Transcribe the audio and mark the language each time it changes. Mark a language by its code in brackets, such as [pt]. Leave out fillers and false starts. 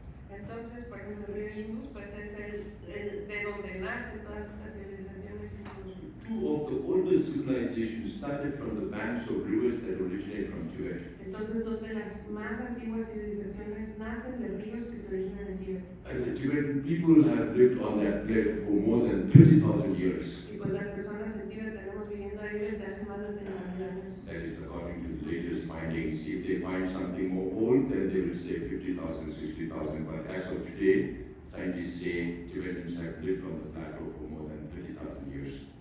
[es] Entonces, por ejemplo, el río Indus, pues es el de donde nacen todas estas civilizaciones hindúes. [en] Two of the oldest civilizations started from the banks of rivers that originate from Tibet. [es] Entonces, dos de las más antiguas civilizaciones nacen de ríos que se originan en Tíbet. [en] And the Tibetan people have lived on that plate for more than 30,000 years. [es] Y pues las personas en Tíbet tenemos viviendo ahí desde hace más de 30,000 años. [en] That is according to the latest findings. If they find something more old, then they will say 50,000, 60,000. But as of today, scientists say Tibetans have lived on the plateau for more than 30,000 years.